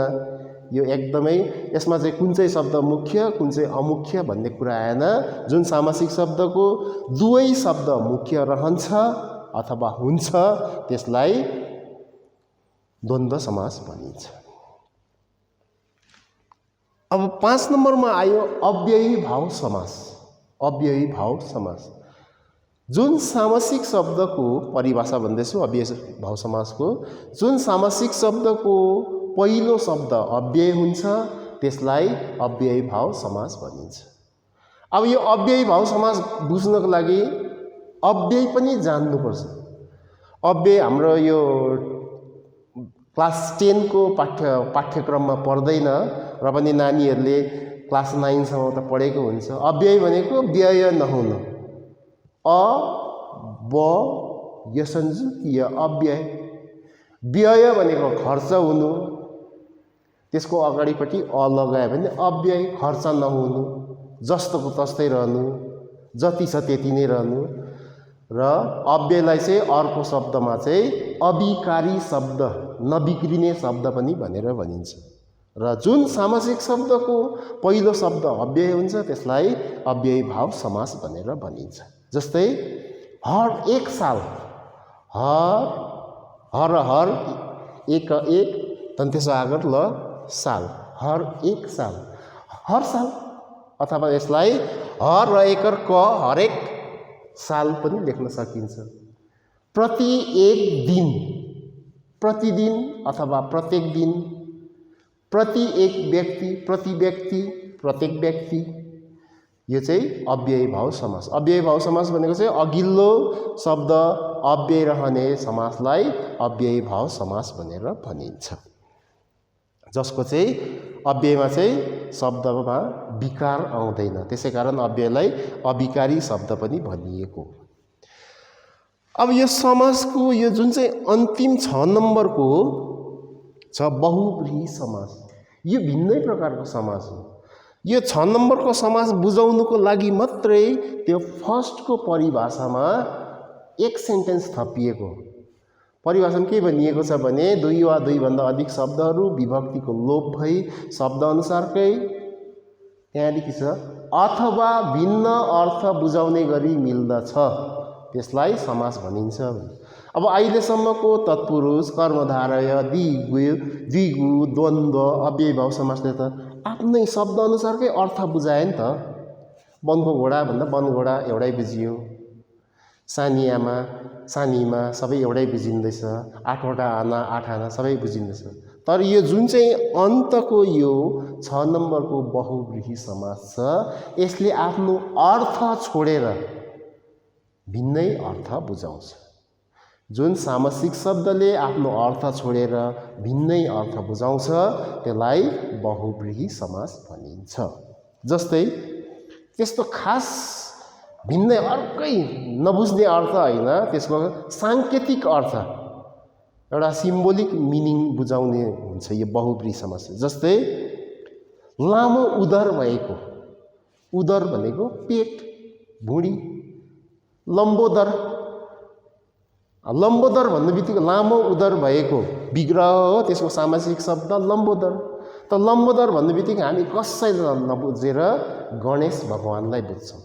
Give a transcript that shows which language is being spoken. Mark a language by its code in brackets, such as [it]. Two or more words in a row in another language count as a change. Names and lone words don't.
[ne] यो एकदमै यसमा चाहिँ कुन चाहिँ शब्द मुख्य कुन चाहिँ अमुख्य भन्ने कुरा आएन। जुन सामासिक शब्दको दुवै शब्द मुख्य रहन्छ अथवा हुन्छ त्यसलाई द्वन्द्व समास भनिन्छ। अब 5 नम्बरमा आयो अव्ययी भाव समास। अव्ययी भाव समास जुन सामासिक शब्दको परिभाषा भन्दैछु अव्ययी भाव समासको, जुन सामासिक शब्दको पहिलो शब्द अव्यय हुन्छ त्यसलाई अव्ययी भाव समास भनिन्छ। अब यो अव्ययी भाव समास बुझ्नको लागि अव्यय पनि जान्नुपर्छ। अव्यय हाम्रो यो क्लास 10 को पाठ्यक्रममा पर्दैन र पनि नानीहरूले क्लास 9 सम्म त पढेको हुन्छ। अव्यय भनेको व्यय नहुनु, अव्यय अव्यय। व्यय भनेको खर्च हुनु, त्यसको अगाडिपट्टि अ लगायो भने अव्यय, खर्च नहुनु, जस्तोको तस्तै रहनु, जति छ त्यति नै रहनु। र अव्ययलाई चाहिँ अर्को शब्दमा चाहिँ अविकारी शब्द, नबिग्रिने शब्द पनि भनेर भनिन्छ। र जुन सामासिक शब्दको पहिलो शब्द अव्यय हुन्छ त्यसलाई अव्ययी भाव समास भनेर भनिन्छ। जस्तै हर एक साल, हर एक त्यसो आगर ल साल, हर एक साल, हर साल। अथवा यसलाई हर र एकर क हरेक साल पनि लेख्न सकिन्छ। प्रति एक दिन, प्रतिदिन अथवा प्रत्येक दिन, प्रति एक व्यक्ति, प्रति व्यक्ति, प्रत्येक व्यक्ति। यो चाहिँ अव्ययी भाव समास। अव्ययी भाव समास भनेको चाहिँ अघिल्लो शब्द अव्यय रहने समासलाई अव्ययी भाव समास भनेर भनिन्छ। जसको चाहिँ अव्ययमा चाहिँ शब्दमा विकार आउँदैन, त्यसैकारण अव्ययलाई अविकारी शब्द पनि भनिएको। अब यो समासको यो जुन चाहिँ अन्तिम 6 नम्बरको छ बहुव्रीहि समास, यो भिन्नै प्रकारको समास हो। यो 6 नम्बरको समास बुझाउनुको लागि मात्रै त्यो फर्स्टको परिभाषामा एक सेन्टेन्स थपिएको। परिभाषामा के भनिएको छ भने दुई वा दुईभन्दा अधिक शब्दहरू विभक्तिको लोप भई शब्द अनुसारकै त्यहाँदेखि छ अथवा भिन्न अर्थ बुझाउने गरी मिल्दछ, त्यसलाई समास भनिन्छ। अब अहिलेसम्मको तत्पुरुष कर्मधारय द्विगु द्वन्द्व अव्ययभाव समासले त आफ्नै शब्द अनुसारकै अर्थ बुझायो नि त। वनको घोडा भन्दा वन घोडा एउटै बुझियो, सानियामा सानीमा सबै एउटै बुझिँदैछ, आठवटा आना आठ आना सबै बुझिँदैछ। तर यो जुन चाहिँ अन्तको यो 6 नम्बरको बहुव्रीहि समास छ यसले आफ्नो अर्थ छोडेर भिन्नै अर्थ बुझाउँछ। जुन सामसिक शब्दले आफ्नो अर्थ छोडेर भिन्नै अर्थ बुझाउँछ त्यसलाई बहुव्रीहि समास भनिन्छ। जस्तै त्यस्तो खास भिन्नै अर्कै नबुझ्ने अर्थ होइन, त्यसको साङ्केतिक अर्थ एउटा [en] symbolic meaning [ne] बुझाउने हुन्छ यो बहुव्रीहि समास। जस्तै लामो उदर भएको, उदर भनेको पेट भुँडी, लम्बोदर लम्बोदर भन्ने बित्तिकै लामो उदर भएको विग्रह हो, त्यसको सामासिक शब्द लम्बोदर। त लम्बोदर भन्ने बित्तिकै हामी कसैलाई नबुझेर गणेश भगवान्लाई बुझ्छौँ।